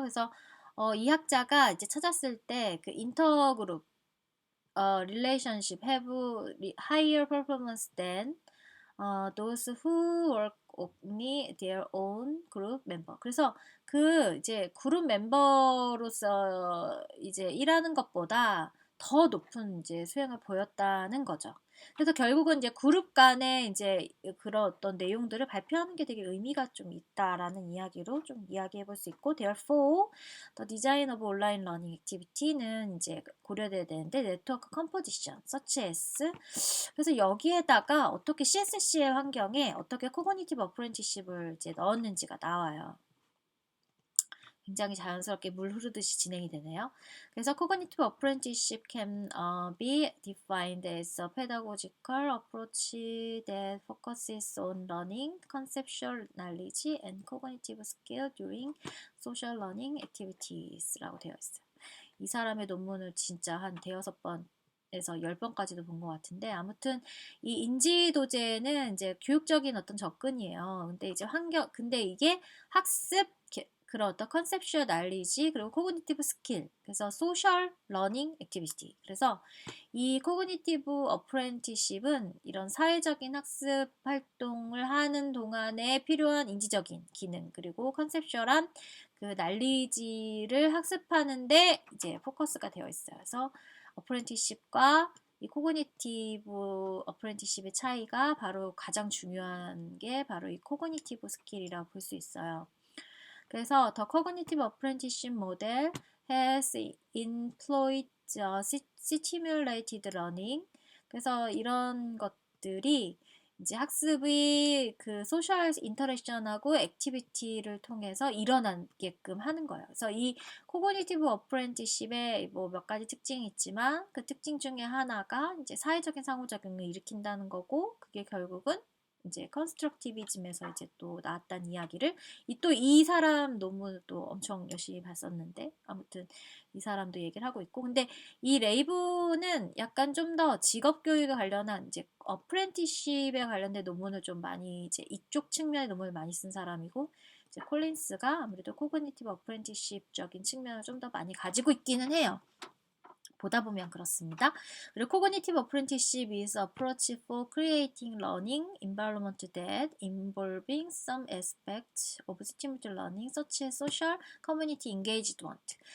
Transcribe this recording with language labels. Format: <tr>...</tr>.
<ko>그래서 이 학자가 이제 찾았을 때 그 인터그룹</ko> <en>relationship have higher performance than those who work only their own group member.</en> <ko>그래서 이제 그룹 멤버로서 이제 일하는 것보다 더 높은 이제 수행을 보였다는 거죠. 그래서 결국은 이제 그룹 간에 이제 그런 어떤 내용들을 발표하는 게 되게 의미가 좀 있다라는 이야기로 좀 이야기해 볼 수 있고,</ko> <en>therefore, the design of online learning activity</en> <ko>는 이제 고려돼야 되는데,</ko> <en>network composition, such as</en> <ko>그래서 여기에다가 어떻게 CSC의 환경에 어떻게 코그니티브 어프렌티십을 이제 넣었는지가 나와요. 굉장히 자연스럽게 물 흐르듯이 진행이 되네요. 그래서</ko> <en>cognitive apprenticeship can be defined as a pedagogical approach that focuses on learning conceptual knowledge and cognitive skill during social learning activities라고</en> <ko>되어 있어요. 이 사람의 논문을 진짜 한 대여섯 번 에서 10번까지도 본 것 같은데, 아무튼 이 인지도제는 이제 교육적인 어떤 접근이에요. 근데 이게 학습 그런 어떤 컨셉슈얼 날리지 그리고 코그니티브 스킬, 그래서 소셜 러닝 액티비티. 그래서 이 코그니티브 어프렌티십은 이런 사회적인 학습 활동을 하는 동안에 필요한 인지적인 기능 그리고 컨셉슈얼한 그 날리지를 학습하는데 이제 포커스가 되어 있어요. 그래서 어프렌티십과 이 코그니티브 어프렌티십의 차이가 바로 가장 중요한 게 바로 이 코그니티브 스킬이라고 볼 수 있어요. 그래서</ko> <en>The Cognitive Apprenticeship Model has employed stimulated learning.</en> <ko>그래서 이런 것들이 이제 학습이 그 소셜 인터랙션하고 액티비티를 통해서 일어나게끔 하는 거예요. 그래서 이 코그니티브 어프렌티십에 뭐 몇 가지 특징이 있지만 그 특징 중에 하나가 이제 사회적인 상호작용을 일으킨다는 거고, 그게 결국은 이제 컨스트럭티비즘에서 이제 또 나왔다는 이야기를 또 이 사람 논문을 또 엄청 열심히 봤었는데, 아무튼 이 사람도 얘기를 하고 있고, 근데 이 레이브는 약간 좀 더 직업 교육에 관련한 이제 어프렌티십에 관련된 논문을 좀 많이 이제 이쪽 측면의 논문을 많이 쓴 사람이고, 이제 콜린스가 아무래도 코그니티브 어프렌티십적인 측면을 좀 더 많이 가지고 있기는 해요. 보다 보면 그렇습니다. 그리고</ko> <en>Cognitive Apprenticeship is approach for creating learning environment that involving some aspect of stimulated learning such as social community engagement.</en>